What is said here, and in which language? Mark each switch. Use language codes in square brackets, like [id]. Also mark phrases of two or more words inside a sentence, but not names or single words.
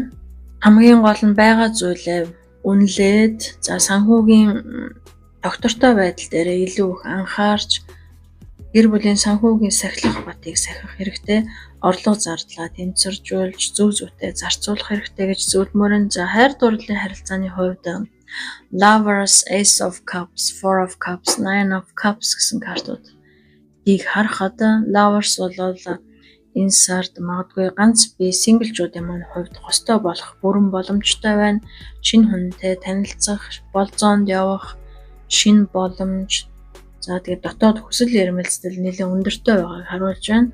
[mn] Хамгийн гол нь байгаа зүйлээ үнэлээд санхүүгийн доктортой байдал дээр илүү их анхаарч гэр бүлийн санхүүгийн сахилах батыг сахих хэрэгтэй, орлого зардлаа тэнцвэржүүлж зөв зүйтэй зарцуулах хэрэгтэй гэж зөвлөмөр нь. За хайр дурлалын харилцааны хувьд Lovers, Ace of Cups, Four of Cups, Nine of Cups гэсэн картуудыг харахад Lovers бол энэ сард магадгүй ганц бие синглжуудын маань хувьд хостой болох бүрэн боломжтой байна. Шинэ хүнтэй танилцах, болзоонд явах шинэ боломж. За тэгээд дотоод хүсэл эрмэлзэл нэлээд өндөртэй байгааг харуулж байна.